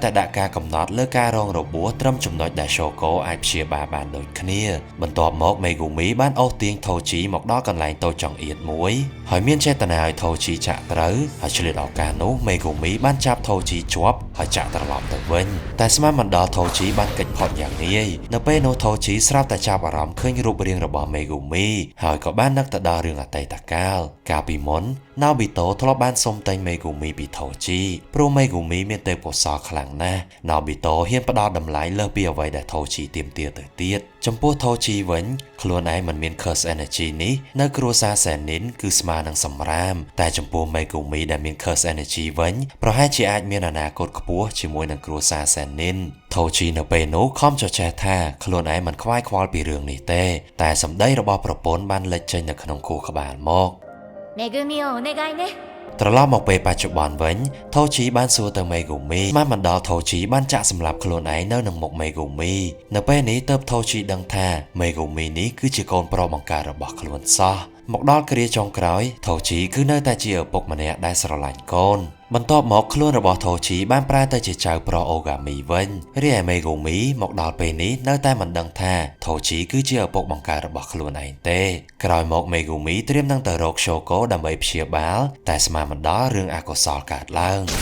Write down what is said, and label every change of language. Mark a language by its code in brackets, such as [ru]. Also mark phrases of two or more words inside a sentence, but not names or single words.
[km] តែដាក់ការកំណត់លើការរងរបួសត្រឹមចំណុចដែលឈូកូអាចព្យាបាលបានដូចគ្នាបន្ទាប់មកមេហ្គូមីបានអូសទាញថូជីមកដល់កន្លែងតូចចង្អៀតមួយហើយមានចេតនាឲ្យថូជីចាក់ត្រូវហើយឆ្លៀតឱកាសនោះមេហ្គូមីបានចាប់ថូជីជាប់ហើយចាក់ត្រឡប់ទៅវិញតែស្មានមិនដល់ថូជីបានគេចផុតយ៉ាងងាយនៅពេលនោះថូជីស្រាប់តែចាប់អារម្មណ៍ឃើញរូបរាងរបស់មេហ្គូមីហើយក៏បាននឹកទៅដល់រឿងអតីតកាលកាលពីមុននៅ ប៊ីតូធ្លាប់បានសុំទិញមេហ្គូមីពីថូជីព្រោះមេហ្គូមីមានទេពកោសល្យខ្លាំងណាស់ណូប៊ីតូហ៊ានផ្ដល់តម្លៃលើសពីអ្វីដែលថូជីទាមទារទៅទៀតចំពោះថូជីវិញខ្លួនឯងមិនមាន [en] curse energy [km] នេះនៅគ្រួសារសែននីនគឺស្មើនឹងសម្រាមតែចំពោះមេហ្គូមីដែលមាន [en] curse energy [km] វិញប្រហែលជាអាចមានអនាគតខ្ពស់ជាមួយនឹងគ្រួសារសែននីនថូជីនៅពេលនោះខំចចេះថាខ្លួនឯងមិនខ្វាយខ្វល់ពីរឿងនេះទេតែសម្ដីរបស់ប្រពន្ធបានលេចចេញនៅក្នុងខួរក្បាលមក [ja] めぐみをお願いね [km] ត្រឡប់មកពេលបច្ចុប្បន្នវិញថូជីបានសួរទៅមេហ្គូមីមិនដល់ថូជីបានចាក់សម្លាប់ខ្លួនឯងនៅនឹងមុខមេហ្គូមីនៅពេលនេះ ទើបថូជីដឹងថាមេហ្គូមីនេះគឺជាកូនប្រុសបង្ការរបស់ខ្លួនសោះមកដល់គ្រាចុងក្រោយថូជីគឺនៅតែជាឪពុកម្នាក់ដែលស្រឡាញ់កូនបន្ទាប់មកខ្លួនរបស់ថូជីបានប្រែទៅជាចៅប្រុសអូហ្គាមីវិញរីឯមេហ្គូមីមកដល់ពេលនេះនៅតែមិនដឹងថាថូជីគឺជាឪពុកបង្ការរបស់ខ្លួនឯងទេក្រោយមកមេហ្គូមីត្រៀមនឹងទៅរកឈូកូដើម្បីព្យាបាលតែស្មានមិនដល់រឿងអកុសលកើតឡើង